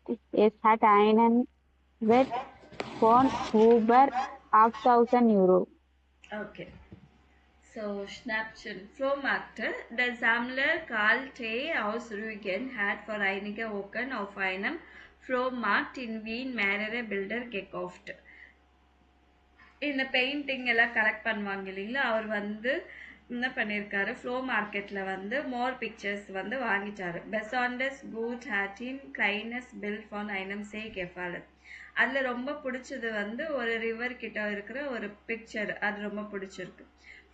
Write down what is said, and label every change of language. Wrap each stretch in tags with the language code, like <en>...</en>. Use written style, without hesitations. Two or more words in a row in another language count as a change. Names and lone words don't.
<de>Es hat einen Wert von über 8.000 Euro. Okay. So, Schnäppchen. Flohmarkt. Der Sammler Karl T. aus Rügen hat vor einigen Wochen auf einem Flohmarkt in Wien mehrere Bilder gekauft.</de> <ta>இந்த பெயிண்டிங் எல்லாம் கலெக்ட் பண்ணுவாங்க இல்லைங்களா, அவர் வந்து என்ன பண்ணியிருக்காரு, ஃப்ளோ மார்க்கெட்டில் வந்து</ta> <en>more pictures</en> <ta>வந்து வாங்கிட்டாரு.</ta> <de>Besonders gut hat ihm ein kleines Bild von einem See gefallen.</de> <ta>அதில் ரொம்ப பிடிச்சது வந்து ஒரு ரிவர் கிட்ட இருக்கிற ஒரு பிக்சர், அது ரொம்ப பிடிச்சிருக்கு.</ta>